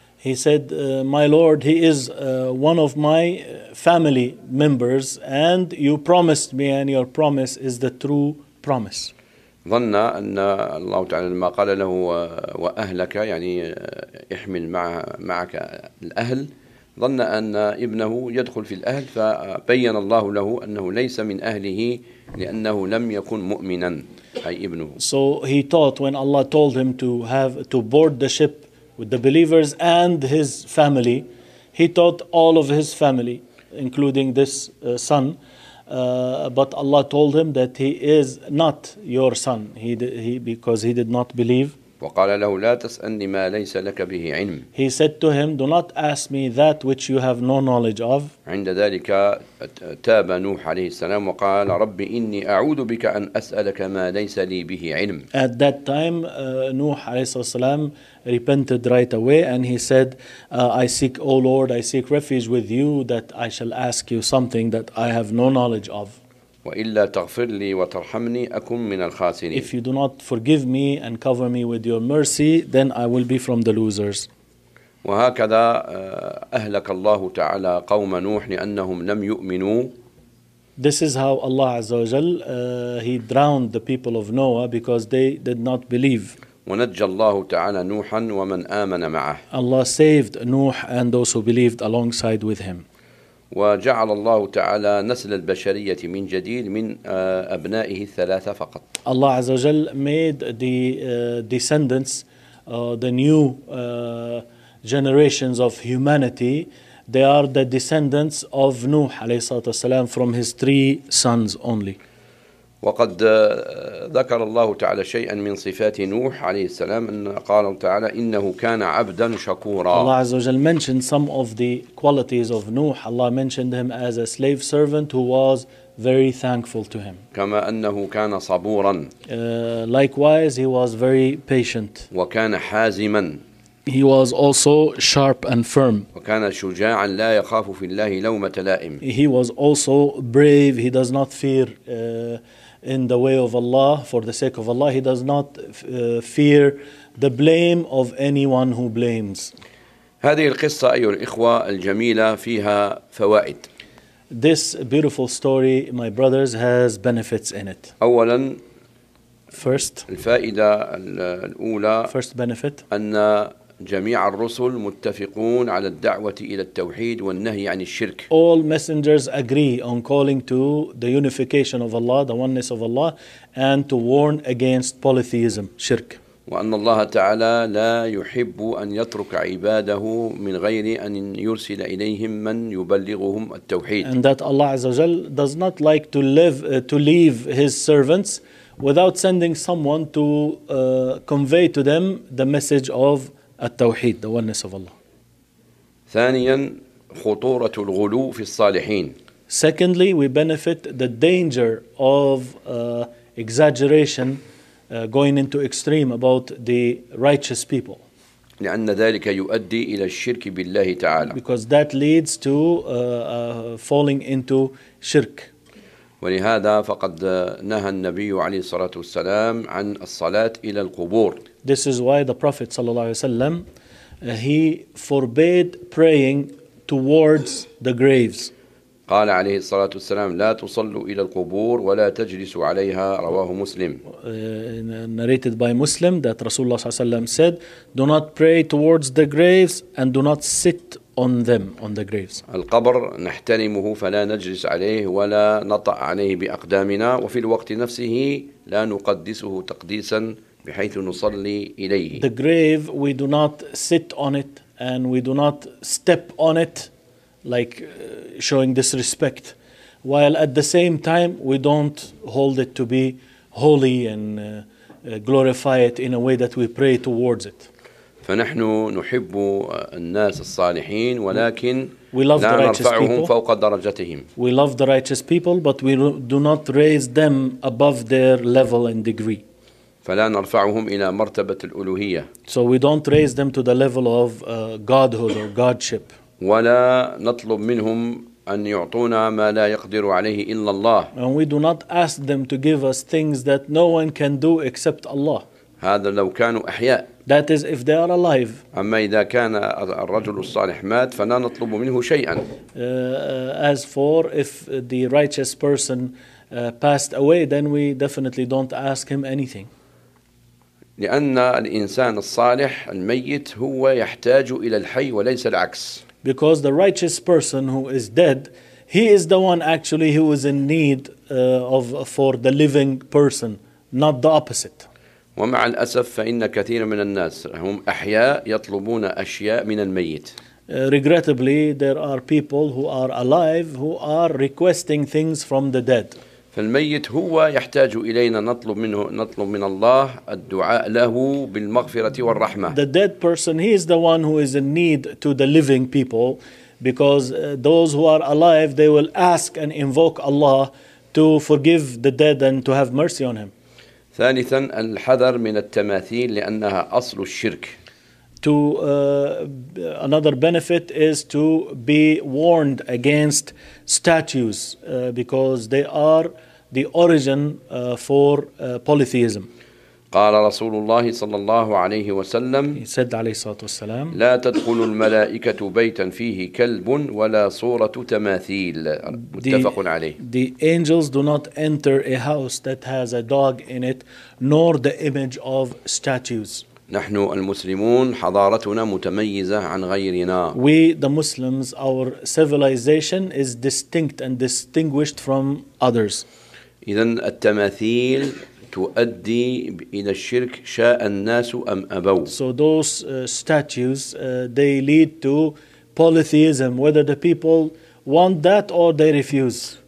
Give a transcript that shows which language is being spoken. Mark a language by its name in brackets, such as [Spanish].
[English] He said, my Lord, he is one of my family members and you promised me and your promise is the true promise. [Arabic] ظن أن الله تعالى لما قال له وأهلك يعني احمل معك الأهل ظن أن ابنه يدخل في الأهل فبين الله له أنه ليس من أهله لأنه لم يكن مؤمنا أي ابنه. [English] So he thought when Allah told him to board the ship with the believers and his family, he thought all of his family, including this son, but Allah told him that he is not your son. He because he did not believe. [Arabic] وقال له لا تسألني ما ليس لك به علم. [English] He said to him, do not ask me that which you have no knowledge of. [Arabic] عند ذلك تاب نوح عليه السلام وقال ربي إني أعوذ بك أن أسألك ما ليس لي به علم. [English] At that time [Arabic] نوح عليه السلام [English] repented right away and he said, I seek, O Lord, I seek refuge with you that I shall ask you something that I have no knowledge of. [Arabic] وإلا تغفر لي وترحمني أكون من الخاسرين. [English] If you do not forgive me and cover me with your mercy, then I will be from the losers. [Arabic] وهكذا أهلك الله تعالى قوم نوح لأنهم لم يؤمنوا. [English] This is how Allah [Arabic] عز وجل [English] he drowned the people of Noah because they did not believe. [Arabic] ونجى الله تعالى نوحا ومن آمن معه. [English] Allah saved Nuh and those who believed alongside with him. [Arabic] وجعل الله تعالى نسل البشرية من جديد من أبنائه الثلاثة فقط. الله عز وجل [English] made the descendants, the new generations of humanity, they are the descendants of Nuh [Arabic] عليه الصلاة والسلام [English] from his three sons only. [Arabic] وقد ذكر الله تعالى شيئا من صفات نوح عليه السلام أن قال تعالى إنه كان عبدا شكورا. الله عز وجل [English] mentioned some of the qualities of Nuh. Allah mentioned him as a slave servant who was very thankful to him. [Arabic] كما أنه كان صبورا. [English] Likewise, he was very patient. [Arabic] وكان حازما. [English] He was also sharp and firm. [Arabic] وكان شجاعا لا يخاف في الله لومة لائم. [English] He was also brave. He does not fear in the way of Allah, for the sake of Allah. He does not fear the blame of anyone who blames. [Arabic] هذه القصة أيها الإخوة الجميلة فيها فوائد. [English] This beautiful story, my brothers, has benefits in it. [Arabic] أولا [English] First [Arabic] الفائدة الأولى [English] First benefit [Arabic] أن جميع الرسل متفقون على الدعوة إلى التوحيد والنهي عن الشرك. [English] All messengers agree on calling to the unification of Allah, the oneness of Allah, and to warn against polytheism, shirk. [Arabic] وأن الله تعالى لا يحب أن يترك عباده من غير أن يرسل إليهم من يبلغهم التوحيد. [English] And that Allah [Arabic] عز وجل [English] does not like to leave His servants without sending someone to convey to them the message of التوحيد, the oneness of Allah. [Arabic] ثانيا خطورة الغلو في الصالحين. [English] Secondly, we benefit the danger of exaggeration, going into extreme about the righteous people. [Arabic] لأن ذلك يؤدي إلى الشرك بالله تعالى. [English] Because that leads to falling into shirk. [Arabic] ولهذا فقد نهى النبي عليه الصلاة والسلام عن الصلاة إلى القبور. [English] This is why the Prophet [Arabic] صلى الله عليه وسلم [English] he forbade praying towards the graves. [Arabic] قال عليه الصلاة والسلام لا تصلوا إلى القبور ولا تجلسوا عليها رواه مسلم. [English] Narrated by Muslim that Rasulullah [Arabic] صلى الله عليه وسلم [English] said do not pray towards the graves and do not sit on them on the graves. [Arabic] القبر نحترمه فلا نجلس عليه ولا نطأ عليه بأقدامنا وفي الوقت نفسه لا نقدسه تقديسا بحيث نصلي إليه. [English] The grave we do not sit on it and we do not step on it like showing disrespect while at the same time we don't hold it to be holy and glorify it in a way that we pray towards it. [Arabic] فنحن نحب الناس الصالحين ولكن [English] we love the righteous people. [Arabic] لا نرفعهم فوق درجتهم. [English] We love the righteous people but we do not raise them above their level and degree. [Arabic] فلا نرفعهم إلى مرتبة الألوهية. [English] So we don't raise them to the level of godhood or godship. [Arabic] ولا نطلب منهم أن يعطونا ما لا يقدر عليه إلا الله. [English] And we do not ask them to give us things that no one can do except Allah. [Arabic] هذا لو كانوا أحياء. [English] That is if they are alive. [Arabic] أما إذا كان الرجل الصالح مات فلا نطلب منه شيئا. [English] As for if the righteous person passed away, then we definitely don't ask him anything. [Arabic] لأن الإنسان الصالح الميت هو يحتاج إلى الحي وليس العكس. [English] Because the righteous person who is dead, he is the one actually who is in need for the living person, not the opposite. [Arabic] ومع الأسف فإن كثير من الناس هم أحياء يطلبون أشياء من الميت. [English] Regrettably, there are people who are alive who are requesting things from the dead. [Arabic] فالميت هو يحتاج إلينا نطلب منه نطلب من الله الدعاء له بالمغفرة والرحمة. [English] The dead person he is the one who is in need to the living people because those who are alive they will ask and invoke Allah to forgive the dead and to have mercy on him. [Arabic] ثالثا الحذر من التماثيل لأنها أصل الشرك. [English] To another benefit is to be warned against statues because they are the origin for polytheism. [Arabic] قال رسول الله صلى الله عليه وسلم. [English] He said [Arabic] عليه الصلاة والسلام. لا تدخل الملائكة بيتا فيه كلب ولا صورة تماثيل. متفق عليه. [English] The angels do not enter a house that has a dog in it, nor the image of statues. [Arabic] نحن المسلمون حضارتنا متميزة عن غيرنا. [English] We the Muslims, our civilization is distinct and distinguished from others. [Arabic] إذن التماثيل تؤدي إلى الشرك شاء الناس أم أبوا. [English] So those statues they lead to polytheism whether the people want that or they refuse.